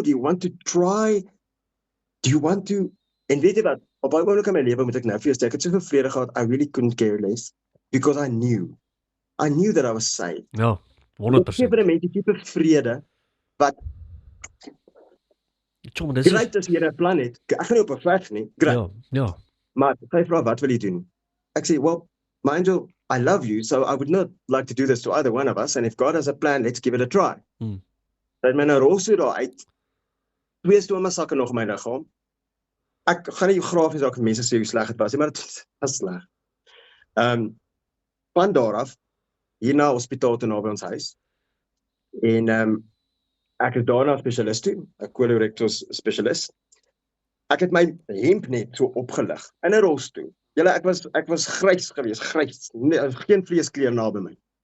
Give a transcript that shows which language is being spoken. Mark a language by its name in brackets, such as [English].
[English] Do you want to try? Do you want to, [Afrikaans] en weet jy wat, op baie oomblik in my lewe moet ek nou vir jou sê, ek het soveel vrede gehad, [English] I really couldn't care less, because I knew that I was saved. [Afrikaans] Ja, 100%. Ek vir mense tipe vrede, wat great as jy 'n plan het, ek gaan nie op 'n veg nie, great. Ja. Maar sy vra, wat wil jy doen? Ek sê, [English] well, my angel, I love you, so I would not like to do this to either one of us, and if God has a plan, let's give it a try. [Afrikaans] Sy het my nou rolstoel daar uit, 2 stomasakke nog in my liggaam. Ek gaan nie grafies dalk mense sê hoe sleg dit was, maar dit was sleg. Van daar af, hier na hospitaal toe naby ons huis, en ek is daarna spesialist toe, 'n colorectal spesialist. Ek het my hemp net so opgelig, in 'n rolstoel. Julle, ek was grys geweest, grys, geen vleeskleur naby my.